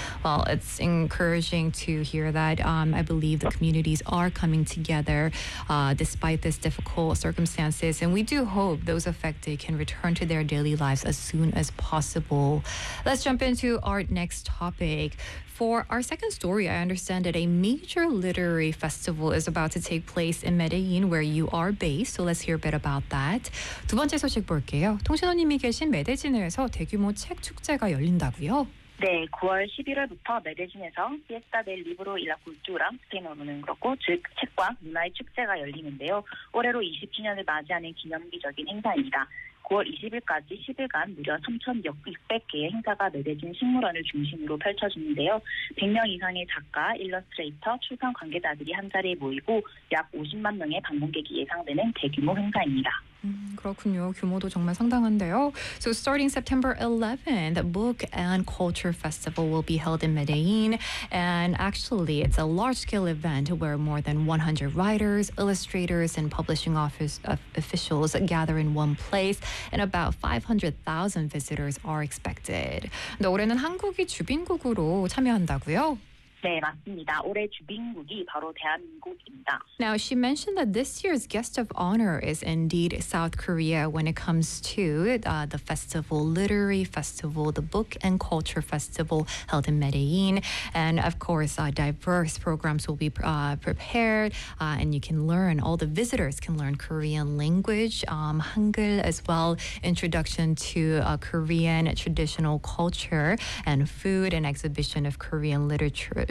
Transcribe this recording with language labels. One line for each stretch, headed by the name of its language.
English: Well, it's encouraging to hear that. I believe the communities are coming together despite this difficult circumstances, and we do hope those affected can return to their daily lives as soon as possible. Let's jump into our next topic. For our second story, I understand that a major literary festival is about to take place in Medellin, where you are based. So let's hear a bit about that.
Korean: 두 번째 소식 볼게요. 통신원님이 계신 메데진에서 대규모 책 축제가 열린다고요? 네, 9월 11일부터 메데진에서 Fiesta del Libro y la Cultura, 스페인어로는 그렇고, 즉 책과 문화의 축제가 열리는데요. 올해로 20주년을 맞이하는 기념비적인 행사입니다. 9월 20일까지 10일간 무려 3,600개의 행사가 메데진 식물원을 중심으로 펼쳐지는데요. 100명 이상의 작가, 일러스트레이터, 출판 관계자들이 한자리에 모이고 약 50만 명의 방문객이 예상되는 대규모 행사입니다. 그렇군요. 규모도 정말 상당한데요.
English: So starting September 11th, Book and Culture Festival will be held in Medellin. And actually, it's a large-scale event where more than 100 writers, illustrators, and publishing office officials gather in one place, and about 500,000 visitors are expected.
Korean: 네, 올해는 한국이 주빈국으로 참여한다고요? 네, 맞습니다. 올해 주빈국이 바로 대한민국입니다.
English: Now, she mentioned that this year's guest of honor is indeed South Korea when it comes to the festival, literary festival, the book and culture festival held in Medellin. And of course, diverse programs will be prepared and you can learn, all the visitors can learn Korean language, Hangul as well, introduction to Korean traditional culture and food, and exhibition of Korean literature.